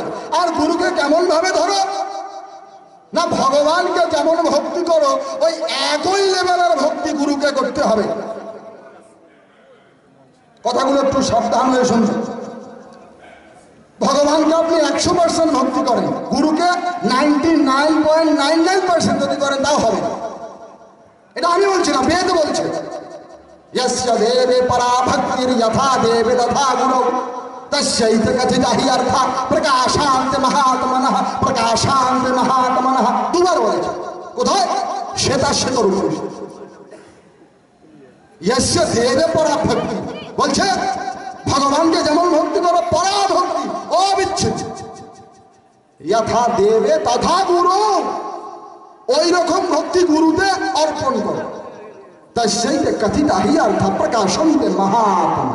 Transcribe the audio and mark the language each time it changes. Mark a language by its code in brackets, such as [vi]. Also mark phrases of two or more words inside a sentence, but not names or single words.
[bn] আর গুরুকে কেমন ভাবে ধরো না, ভগবানকে যেমন ভক্তি করো ওই একই লেভেলের ভক্তি গুরুকে করতে হবে। কথাগুলো একটু সাবধান হয়ে শুনবেন। ভগবানকে আপনি 100% ভক্তি করেন, গুরুকে 99.99% যদি করেন তাও হবে না। এটা আমি বলছি না, বেদ বলছে [sa] यस्य देवे परा भक्तिर यथा देवे तथा गुरु तस्यैत कथिता हि अर्थ प्रकाशान्त महात्मनः प्रकाशान्त महात्मनः। [bn] দুবার বলেছে, কোথায়? শ্বেতাশ্বেত উপনিষদ। [sa] यस्य देवे परा भक्ति [bn] বলছে ভগবানকে যেমন ভক্তি করো, পরা ভক্তি অবিচ্ছেদ্য, [sa] যথা দেবে তথা গুরু, [bn] ওই রকম ভক্তি গুরুতে অর্পণ করো। [sa] তস্যৈতে কথিতা হি অর্থ প্রকাশন্তে মহাত্মা।